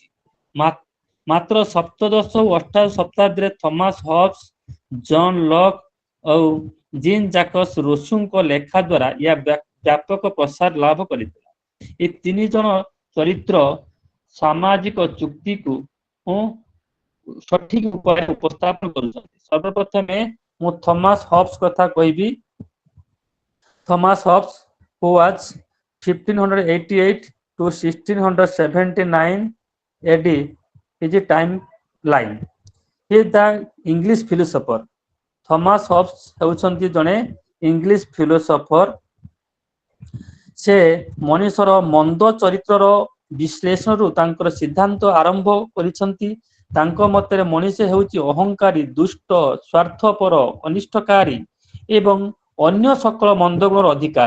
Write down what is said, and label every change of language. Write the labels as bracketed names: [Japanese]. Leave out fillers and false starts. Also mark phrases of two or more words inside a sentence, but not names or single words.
[Odia] ମାତ୍ର ସପ୍ତଦଶ ଓ ଅଷ୍ଟାଦଶ ଶତାବ୍ଦୀରେ ଥମାସ ହବ୍ସ, ଜନ ଲକ୍ ଆଉ ଜିନ୍ ଜାକସ୍ ରୋସୋଙ୍କ ଲେଖା ଦ୍ୱାରା ଏହା ବ୍ୟାପକ ପ୍ରସାର ଲାଭ କରିଥିଲା। ଏ ତିନି ଜଣ ଚରିତ୍ର ସାମାଜିକ ଚୁକ୍ତିକୁ ସଠିକ ଉପାୟରେ ଉପସ୍ଥାପନ କରୁଛନ୍ତି। ସର୍ବପ୍ରଥମେ ମୁଁ ଥମାସ ହବ୍ସ କଥା କହିବି। [English] ଥମାସ ହବ୍ସ who was 1588 to 1679 AD is a timeline. He is the English philosopher. [Odia] ଥମାସ ହବ୍ସ ହେଉଛନ୍ତି ଜଣେ [English] English philosopher. [Odia] ସେ ମଣିଷର ମନ୍ଦ ଚରିତ୍ରର ବିଶ୍ଳେଷଣରୁ ତାଙ୍କର ସିଦ୍ଧାନ୍ତ ଆରମ୍ଭ କରିଛନ୍ତି। ତାଙ୍କ ମତରେ ମଣିଷ ହେଉଛି ଅହଙ୍କାରୀ, ଦୁଷ୍ଟ, ସ୍ୱାର୍ଥପର, ଅନିଷ୍ଟକାରୀ ଏବଂ ଅନ୍ୟ ସକଳ ମନ୍ଦଗୁଣର ଅଧିକାରୀ।